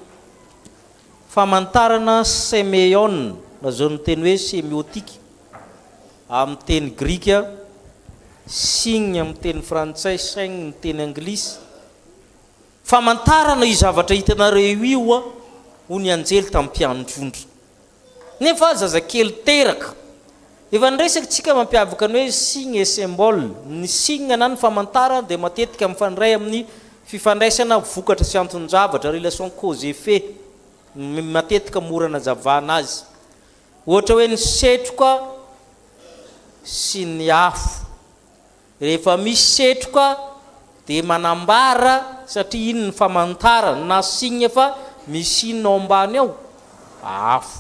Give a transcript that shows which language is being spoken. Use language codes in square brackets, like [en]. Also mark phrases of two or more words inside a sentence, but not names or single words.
[mg] Famantarana Semeon, nazao ny teny hoe semiotika amin'ny teny grika, signe amin'ny teny frantsay, signe amin'ny teny anglisy. Famantarana i zavatra hitanareo io a ho ny anjely tamin'ny mpianondrondro. Nefa zazakely teraka. Efa nresaka tsika mampiavaka ny hoe [fr] signe et symbole. [mg] Ny signe na ny famantarana dia matetika mifandray amin'ny fifandraisana vokatra sy anton-javatra, [fr] relation cause effet, [mg] matetika mora nazavana azy. Ohatra hoe ny setroka sy ny afo. Rehefa misy setroka dia manambara satria iny ny famantarana na signe fa misy ino ao ambany ao afo.